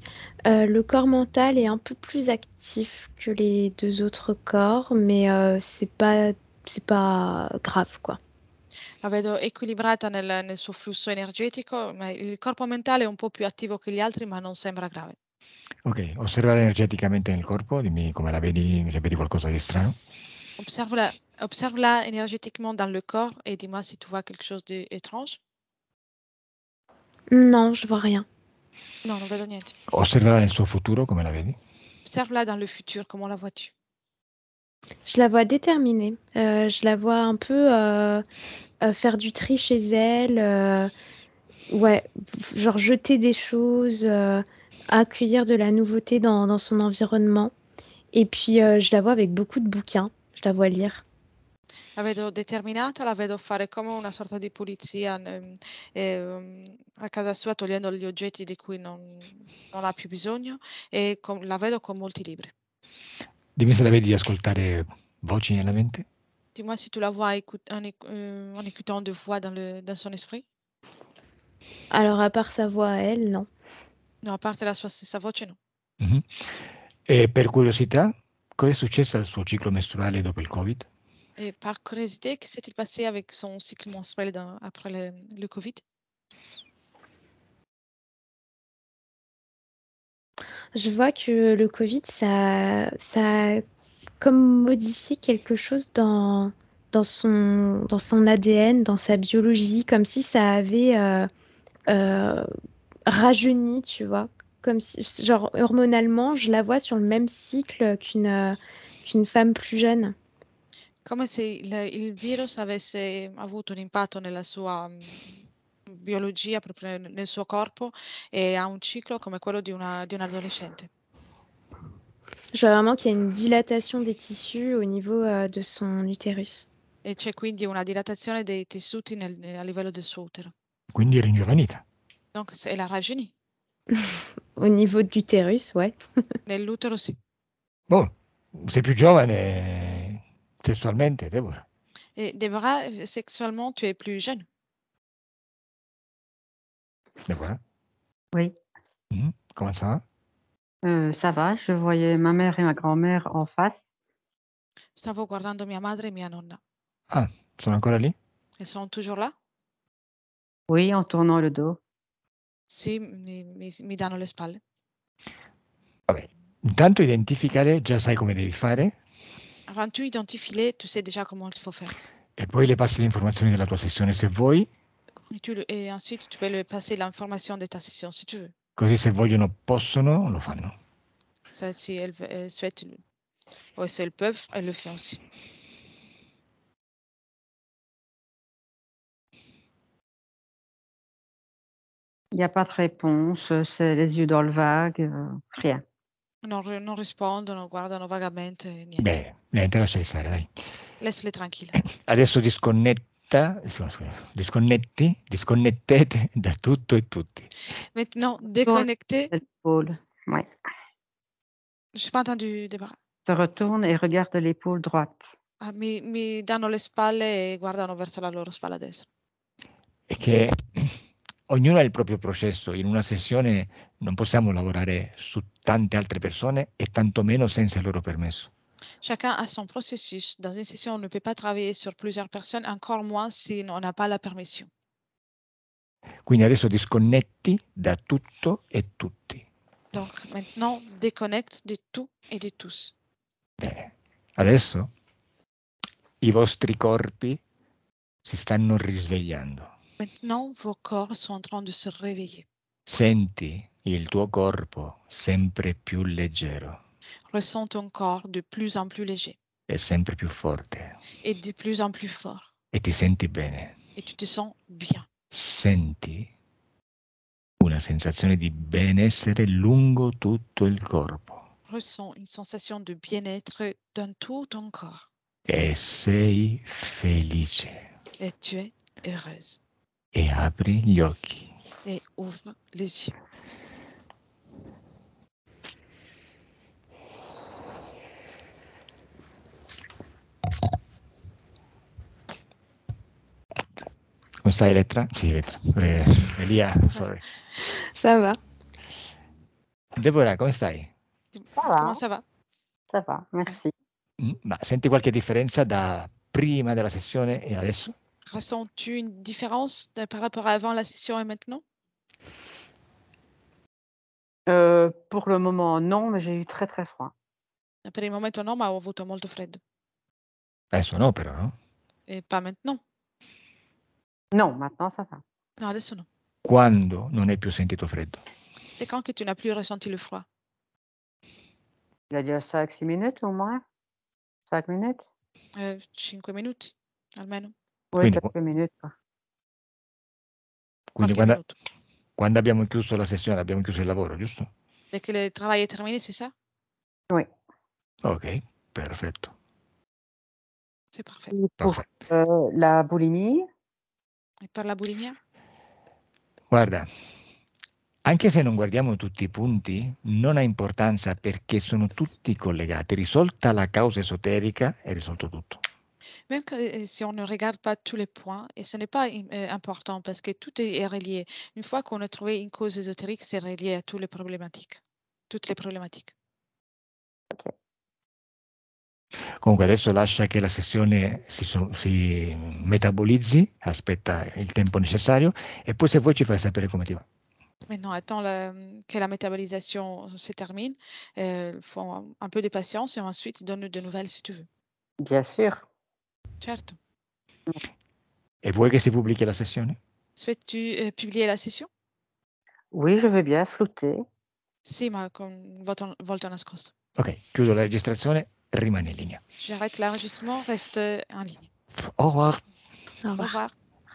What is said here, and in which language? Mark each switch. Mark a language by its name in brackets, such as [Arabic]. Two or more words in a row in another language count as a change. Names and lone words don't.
[French] Le corps mental est un peu plus actif que les 2 autres corps, mais c'est pas grave, quoi. [Italian] La vedo equilibrata nel suo flusso energetico, ma il corpo mentale è un po' più attivo che gli altri, ma non sembra grave. Ok, osserva energeticamente nel corpo, dimmi come la vedi, se vedi qualcosa di strano. [French] Observe-la énergétiquement dans le corps et dis-moi si tu vois quelque chose d'étrange. Non, je vois rien. [Italian] No, non vedo niente. Osserva nel suo futuro, come la vedi. [French] Observe-la dans le futur, comment la vois-tu? Je la vois déterminée. Je la vois un peu faire du tri chez elle. Ouais, genre jeter des choses, accueillir de la nouveauté dans son environnement. Et puis, je la vois avec beaucoup de bouquins. Je la vois lire. [Italian] La vedo determinata, la vedo fare come una sorta di pulizia a casa sua, togliendo gli oggetti di cui non ha più bisogno e la vedo con molti libri. Dimmi se la vedi ascoltare voci nella mente. [French] Dis-moi si tu la vois en écoutant des voix dans son esprit. Alors, à part sa voix à elle, non. [Italian] No, a parte la sua stessa voce, no. Mhm. E per curiosità, cosa è successo al suo ciclo mestruale dopo il Covid? [French] Et par curiosité, que s'est-il passé avec son cycle menstruel après le Covid? Je vois que le Covid, ça a comme modifié quelque chose dans son ADN, dans sa biologie, comme si ça avait rajeuni, tu vois. Comme si, genre, hormonalement, je la vois sur le même cycle qu'une femme plus jeune. [Italian] Come se il virus avesse avuto un impatto nella sua biologia, proprio nel suo corpo, e ha un ciclo come quello di un adolescente. [French] Je vois vraiment qu'il y a une dilatation des tissus au niveau de son utérus. [Italian] E c'è quindi una dilatazione dei tessuti a livello del suo utero. Quindi è ringiovanita. [French] Donc, elle a rajeuni. Au niveau de l'utérus, ouais. [Italian] Nell'utero sì. Boh, sei più giovane sessualmente, Deborah. [French] Et Déborah, sexuellement, tu es plus jeune. Deborah? Oui, Mhm. Comment ça va? ça va. Je voyais ma mère et ma grand-mère en face. [Italian] Stavo guardando mia madre e mia nonna. Ah, sono ancora lì? [French] Elles sont toujours là? Oui, en tournant le dos. [Italian] Sì, mi danno le spalle. Vabbè, intanto identificale, già sai come devi fare, [French] Avant tu identifies-les, tu sais déjà comment il faut faire. [Italian] e poi le passi le informazioni della tua sessione se vuoi, [French] Et ensuite, tu peux lui passer l'information de ta session si tu veux. [Italian] così se vogliono possono, lo fanno. [French] Ça, si elles souhaitent, ou si elles peuvent, elles le font aussi. Il n'y a pas de réponse, c'est les yeux dans le vague, rien. [Italian] Non rispondono, guardano vagamente, niente. Beh, niente, lasciali stare, dai. [French] Laisse-les tranquilles. [Italian] Adesso disconnettete da tutto e tutti. [French] Maintenant, Tourne déconnectez. l'épaule. Ouais. Je n'ai pas entendu Déborah. Se retourne et regarde l'épaule droite. [Italian] Ah, mi danno le spalle e guardano verso la loro spalla destra. E che ognuno ha il proprio processo. In una sessione non possiamo lavorare su tante altre persone e tantomeno senza il loro permesso. [French] Chacun a son processus. Dans une session, on ne peut pas travailler sur plusieurs personnes, encore moins si on n'a pas la permission. [Italian] Quindi adesso disconnetti da tutto e tutti. [French] Donc maintenant, déconnecte de tout et de tous. [Italian] Bene. Adesso i vostri corpi si stanno risvegliando. [French] Maintenant, vos corps sont en train de se réveiller. [Italian] Senti il tuo corpo sempre più leggero [French] Ressens ton corps de plus en plus léger [Italian] e sempre più forte [French] et de plus en plus fort. [Italian] e ti senti bene. [French] Et tu te sens bien. [Italian] senti una sensazione di benessere lungo tutto il corpo [French] Ressens une sensation de bien-être dans tout ton corps [Italian] e sei felice [French] et tu es heureuse [Italian] e apri gli occhi. [French] et ouvre les yeux. [Italian] Come stai Elettra? Sì, Elettra. Elia, sorry. [French] Ça va. [Italian] Deborah, come stai? [French] Comment ça va? Ça va, merci. [Italian] Ma senti qualche differenza da prima della sessione e adesso? [French] Ressens-tu une différence par rapport à avant la session et maintenant? Pour le moment, non, mais j'ai eu très, très froid. [Italian] Per il momento no, ma ho avuto molto freddo. Adesso no, però, no? [French] E pas maintenant. Non, maintenant ça va. [Italian] No, adesso no. Quando non hai più sentito freddo? [French] C'est quand que tu n'as plus ressenti le froid? Il y a déjà 5-6 minutes au moins. 5 minutes? [Italian] 5 minuti almeno. [French] Oui, [Italian] Quindi, [French] quelques minutes, quoi. [Italian] quindi Qualche minuto. quando abbiamo chiuso la sessione abbiamo chiuso il lavoro, giusto? [French] Dès que le travail est terminé, c'est ça? Oui. [Italian] Ok, perfetto. [French] C'est parfait. Et pour [Italian] Perfetto. [French] la boulimie? [Italian] E per la bulimia? Guarda, anche se non guardiamo tutti i punti, non ha importanza perché sono tutti collegati. Risolta la causa esoterica, è risolto tutto. [French] Même si on ne regarde pas tous les points, et ce n'est pas important parce que tout est relié. Une fois qu'on a trouvé une cause ésotérique, c'est relié à toutes les problématiques. Toutes les problématiques. Ok. [Italian] Comunque adesso lascia che la sessione si metabolizzi, aspetta il tempo necessario e poi se vuoi ci fai sapere come ti va. [French] Maintenant, attends que la métabolisation se termine. Il faut un peu de patience et ensuite donne de nouvelles si tu veux. Bien sûr. [Italian] Certo. E vuoi che si pubblichi la sessione? [French] Souhaites-tu publier la session? Oui, je veux bien flouter. [Italian] Sì, ma con volto nascosto. Ok, chiudo la registrazione, rimani in linea. [French] J'arrête l'enregistrement, reste en ligne. Au revoir. Au Au revoir. revoir.